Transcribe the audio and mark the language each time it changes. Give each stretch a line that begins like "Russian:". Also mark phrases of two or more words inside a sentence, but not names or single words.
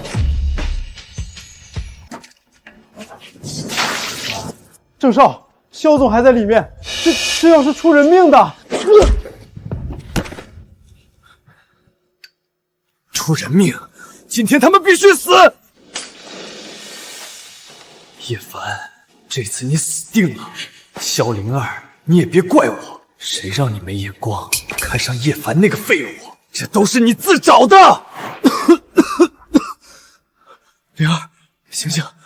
Chinese: 郑少，肖总还在里面，这要是出人命的。出人命！今天他们必須死！葉凡，這次你死定了！蕭靈兒，你也別怪我，誰讓你沒眼光，看上葉凡那個廢物，這都是你自找的！靈兒，醒醒！